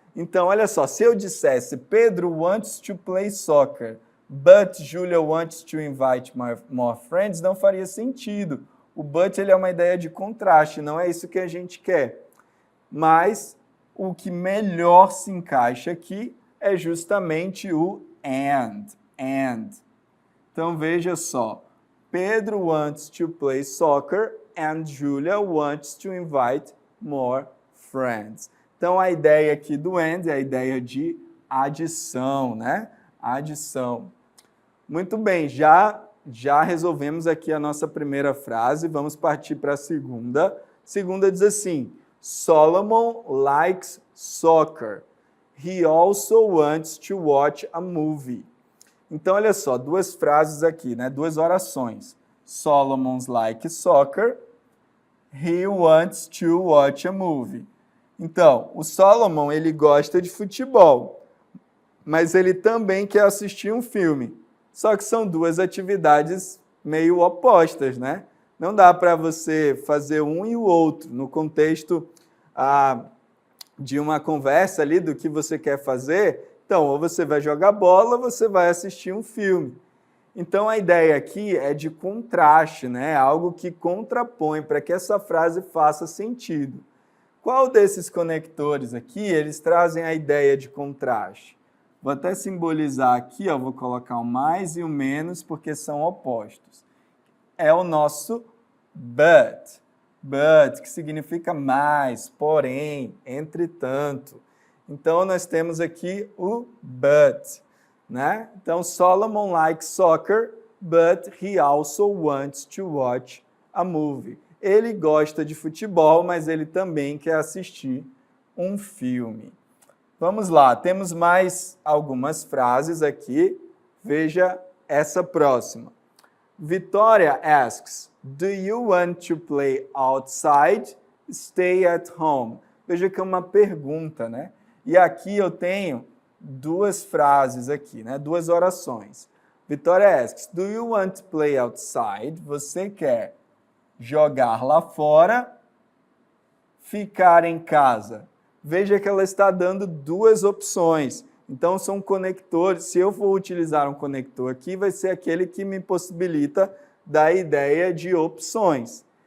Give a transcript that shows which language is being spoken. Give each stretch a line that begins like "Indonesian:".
Portuguese: Então, olha só, se eu dissesse
English: Pedro wants to play soccer, but Julia wants to invite more friends,
Portuguese: não faria sentido. O but ele é uma ideia de contraste, não é isso que a gente quer. Mas o que melhor se encaixa aqui é justamente o and. Então veja só,
English: Pedro wants to play soccer and Julia wants to invite more friends. Então a ideia aqui do and é a ideia de adição, né? Adição.
Portuguese: Muito bem, já resolvemos aqui a nossa primeira frase, vamos partir para a segunda. A segunda diz assim:
English: Solomon likes soccer. He also wants to watch a movie.
Portuguese: Então, olha só, duas frases aqui, né? Duas orações.
English: Solomon's likes soccer. He wants to watch a movie.
Portuguese: Então, o Solomon, ele gosta de futebol, mas ele também quer assistir um filme. Só que são duas atividades meio opostas, né? Não dá para você fazer um e o outro. No contexto de uma conversa ali do que você quer fazer, então, ou você vai jogar bola ou você vai assistir um filme. Então, a ideia aqui é de contraste, né? Algo que contrapõe para que essa frase faça sentido. Qual desses conectores aqui, eles trazem a ideia de contraste? Vou até simbolizar aqui, ó, vou colocar o mais e o menos, porque são opostos. É o nosso but, que significa mais, porém, entretanto. Então, nós temos aqui o but, né? Então,
English: Solomon likes soccer, but he also wants to watch a movie.
Portuguese: Ele gosta de futebol, mas ele também quer assistir um filme. Vamos lá, temos mais algumas frases aqui. Veja essa próxima.
English: Vitória asks, do you want to play outside? Stay at home.
Portuguese: Veja que é uma pergunta, né? E aqui eu tenho duas frases aqui, né? Duas orações.
English: Vitória asks, do you want to play outside?
Portuguese: Você quer jogar lá fora, ficar em casa? Veja que ela está dando duas opções. Então, são conectores. Se eu for utilizar um conector aqui, vai ser aquele que me possibilita dar ideia de opções.